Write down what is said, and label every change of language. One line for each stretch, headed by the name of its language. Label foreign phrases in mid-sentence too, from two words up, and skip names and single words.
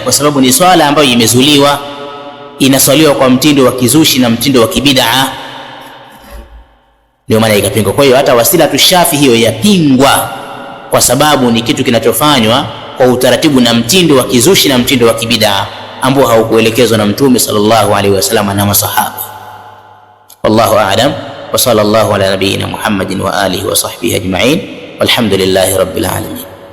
Swahili: Kwa sababu ni swala ambayo imezuliwa, inaswaliwa kwa mtindo wa kizushi na mtindo wa kibid'a, ndio maana ikapingwa. Kwa hiyo hata wasilatu shafi hiyo yapingwa kwa sababu ni kitu kinachofanywa kwa utaratibu na mtindo wa kizushi na mtindo wa kibid'a ambao haukuelekezwa na Mtume
Arabic: صلى الله عليه وسلم
Swahili: na masahaba.
Arabic: والله أعلم، وصلى الله على نبينا محمد وعلى آله وصحبه أجمعين، والحمد لله رب العالمين.